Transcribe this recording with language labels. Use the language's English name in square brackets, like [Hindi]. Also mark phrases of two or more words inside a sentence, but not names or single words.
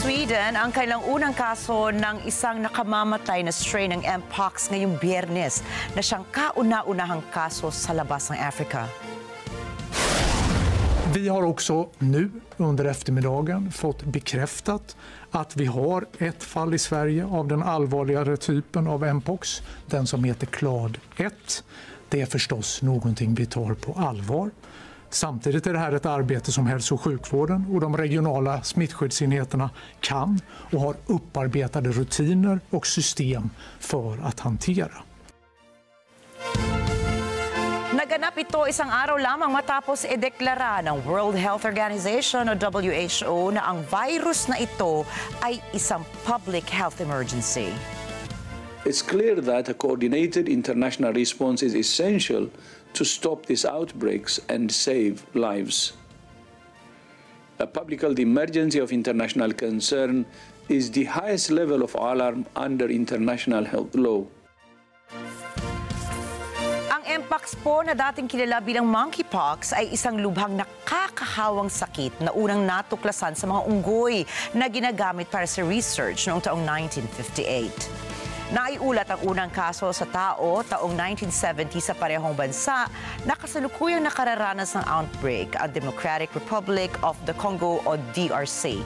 [Filipino] Sweden ang kailang unang kaso ng isang nakamamatay na strain ng Mpox ngayong Biyernes na siyang kauna-unahang kaso sa labas ng Afrika. [Swedish] Vi har också nu under eftermiddagen fått bekräftat att vi har ett fall i Sverige av den allvarligare typen av Mpox, den som heter Clade 1. Det är förstås någonting vi tar på allvar. Samtidigt är det här ett arbete som hälso- och sjukvården och de regionala smittskyddsenheterna kan och har upparbetade rutiner och system för att hantera. [Filipino] Naganap ito isang araw lamang matapos ideklara ng World Health Organization o WHO na ang virus na ito ay isang [English] public health emergency. It's clear that a coordinated international response is essential to stop these outbreaks and save lives. A public health emergency of international concern is the highest level of alarm under international health law. [Filipino] Ang Mpox po na dating kilala bilang monkeypox ay isang lubhang nakakahawang sakit na unang natuklasan sa mga unggoy na ginagamit para sa research noong taong 1958. Naiulat ang unang kaso sa tao taong 1970 sa parehong bansa na kasalukuyang nakararanas ng outbreak ang Democratic Republic of the Congo o DRC.